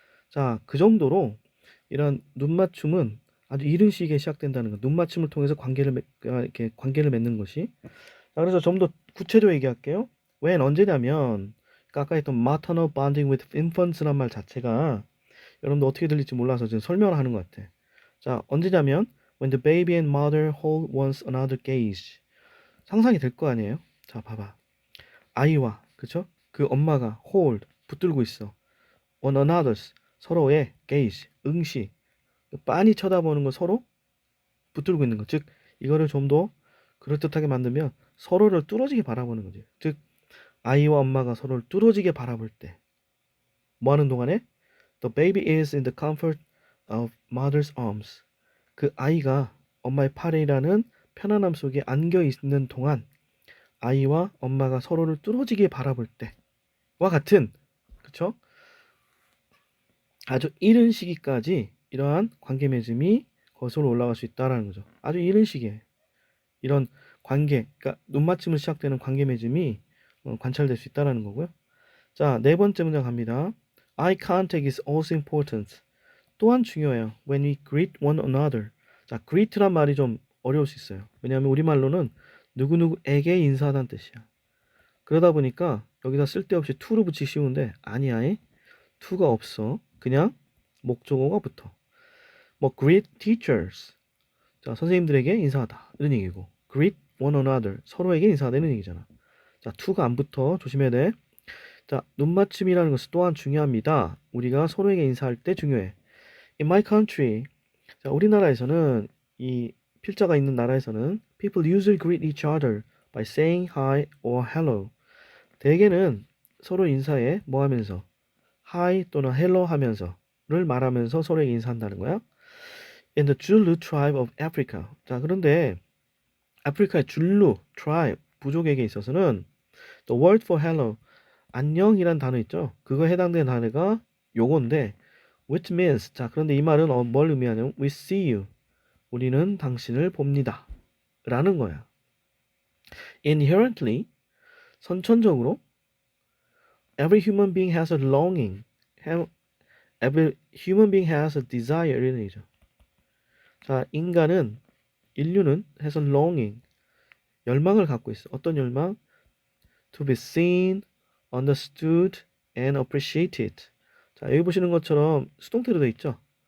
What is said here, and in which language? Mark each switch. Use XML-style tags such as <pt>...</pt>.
<ko>자, 그 정도로 이런 눈맞춤은 아주 이른 시기에 시작된다는 거. 눈맞춤을 통해서 이렇게 관계를 맺는 것이. 자, 그래서 좀 더 구체적으로 얘기할게요. when 언제냐면 아까 했던</ko> <en>maternal bonding with infants</en> <ko>란 말 자체가 여러분도 어떻게 들릴지 몰라서 지금 설명을 하는 것 같아. 자, 언제냐면</ko> <en>when the baby and mother hold one's another gaze.</en> <ko>상상이 될 거 아니에요? 자, 봐봐. 아이와 그쵸? 그 엄마가 hold 붙들고 있어. one another's 서로의 gaze 응시 빤히 쳐다보는 거 서로 붙들고 있는 거. 즉 이거를 좀 더 그럴듯하게 만들면 서로를 뚫어지게 바라보는 거지. 즉 아이와 엄마가 서로를 뚫어지게 바라볼 때 뭐 하는 동안에</ko> <en>the baby is in the comfort of mother's arms.</en> <ko>그 아이가 엄마의 팔이라는 편안함 속에 안겨 있는 동안 아이와 엄마가 서로를 뚫어지게 바라볼 때와 같은 그쵸? 아주 이른 시기까지 이러한 관계 맺음이 거슬러 올라갈 수 있다라는 거죠. 아주 이른 시기에 이런 관계, 그러니까 눈맞춤으로 시작되는 관계 맺음이 관찰될 수 있다라는 거고요. 자, 네 번째 문장 갑니다.</ko> <en>Eye contact is also important.</en> <ko>또한 중요해요.</ko> <en>When we greet one another.</en> <ko>자, greet란 말이 좀 어려울 수 있어요. 왜냐하면 우리말로는 누구누구에게 인사하다는 뜻이야. 그러다 보니까 여기다 쓸데없이 to를 붙이기 쉬운데 아니야. to가 없어. 그냥 목적어가 붙어. 뭐 greet teachers. 자, 선생님들에게 인사하다. 이런 얘기고. greet one another. 서로에게 인사하다 이런 얘기잖아. 자, to가 안 붙어. 조심해야 돼. 자, 눈맞춤이라는 것은 또한 중요합니다. 우리가 서로에게 인사할 때 중요해.</ko> <en>In my country.</en> <ko>자, 우리나라에서는 이 필자가 있는 나라에서는</ko> <en>people usually greet each other by saying hi or hello.</en> <ko>대개는 서로 인사해 뭐 하면서 hi 또는 hello 하면서를 말하면서 서로에게 인사한다는 거야.</ko> <en>In the Zulu tribe of Africa.</en> <ko>자, 그런데 아프리카의 줄루 tribe 부족에게 있어서는</ko> <en>the word for hello</en> <ko>안녕이란 단어 있죠. 그거 해당되는 단어가 요건데 which means 자, 그런데 이 말은 뭘 의미하냐면</ko> <en>we see you.</en> <ko>우리는 당신을 봅니다. 라는 거야.</ko> <en>Inherently 선천적으로 every human being has a longing. Every human being has a desire 이런 얘기죠.</en> <ko>자, 인류는</ko> <en>has a longing</en> <ko>열망을 갖고 있어. 어떤 열망?</ko> <en>To be seen, understood, and appreciated.</en> <ko>자, 여기 보시는 것처럼 수동태로 되어 있죠.</ko>